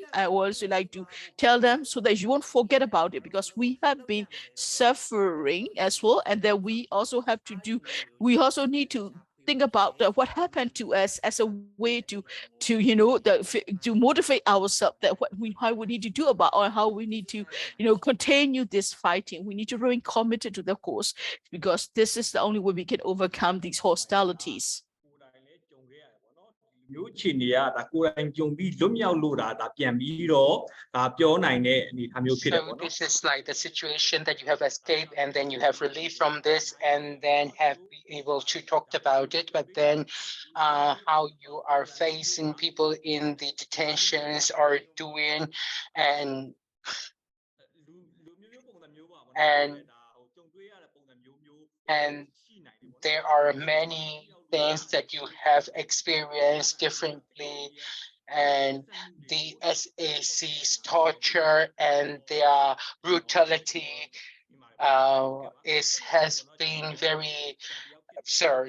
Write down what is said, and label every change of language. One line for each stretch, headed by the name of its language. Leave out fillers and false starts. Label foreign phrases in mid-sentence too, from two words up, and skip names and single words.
English: I also like to tell them so that you won't forget about it, because we have been suffering as well, and that we also need to think about what happened to us as a way to motivate ourselves, that how we need to do about, or how we need to continue this fighting. We need to remain committed to the cause, because this is the only way we can overcome these hostilities.
Burmese: မျိုးအခြေအနေကဒါကိုယ်တိုင်ကြုံပြီးလွတ်မြောက်လို့ဒါပြန်ပြီးတော့ဒါပြောနိုင်တဲ့အနေအထားမျိုးဖြစ်တယ်ပေါ့နော်
English: So this is like the situation that you have escaped, and then you have relief from this, and then have been able to talk about it. But then how you are facing people in the detentions are doing, and there are many things that you have experienced differently, and the SAC's torture and their brutality has been very absurd.